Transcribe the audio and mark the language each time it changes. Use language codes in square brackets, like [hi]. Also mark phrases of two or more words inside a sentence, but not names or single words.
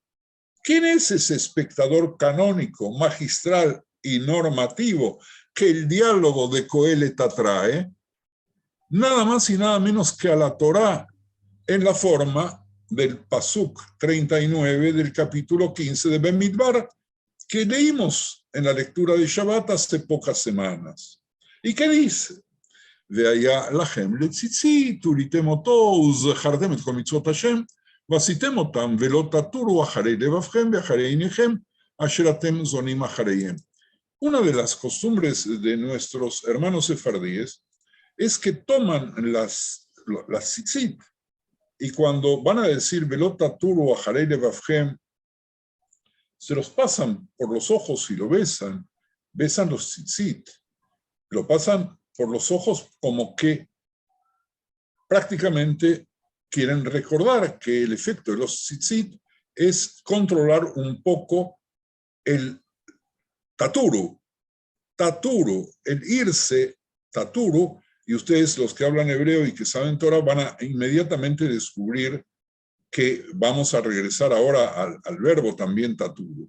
[es] ¿Quién es ese espectador canónico, magistral y normativo que el diálogo de Coelet atrae? Nada más y nada menos que a la Torá, en la forma del Pasuk 39 del capítulo 15 de Bemidbar, que leímos en la lectura de Shabbat hace pocas semanas. ¿Y qué dice? [he] והיה לכם לציצית, וליתם אותו, וזכרתם את כל מצוות השם, ועשיתם אותם, ולא תטורו אחרי לבבכם ואחרי עיניכם, אשר אתם זונים אחריהם. [es] Una de las costumbres de nuestros hermanos sefardíes es que toman las tzitzit, y cuando van a decir [he] ולא תתורו אחרי לבבכם, [es] se los pasan por los ojos y lo besan los tzitzit, lo pasan por los ojos como que prácticamente quieren recordar que el efecto de los tzitzit es controlar un poco el taturu, el irse taturu, y ustedes los que hablan hebreo y que saben Torah van a inmediatamente descubrir que vamos a regresar ahora al verbo también taturu.